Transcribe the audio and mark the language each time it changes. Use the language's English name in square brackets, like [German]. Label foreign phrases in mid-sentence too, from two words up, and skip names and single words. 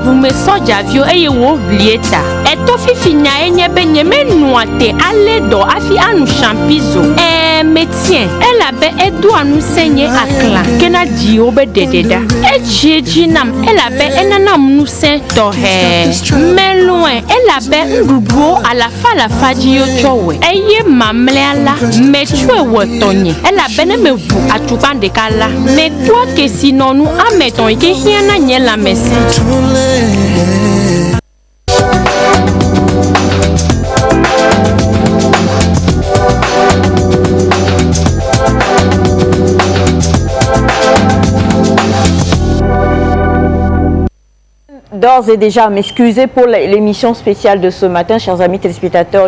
[Ewe] ʋume sɔdzaviwo eye wòʋlie ta eto fifi nya enye be nye menua te ale dɔ afi anu champizo metien elabe edoa nu se nye aklã kena dziwo be ɖeɖeɖa etsie dzi nam elabe enanam nu se tɔxɛ meloe elabe nuɖuɖuwo alafa dzi yotsɔ wɔ eye mamlea la metsɔe wɔ tɔnye elabene meʋu atukpa ɖeka la mekpɔa kesinɔnu ametɔn yi ke hiãna nye lãmesẽ. [French] D'ores et déjà, m'excuser pour l'émission spéciale de ce matin, chers amis téléspectateurs.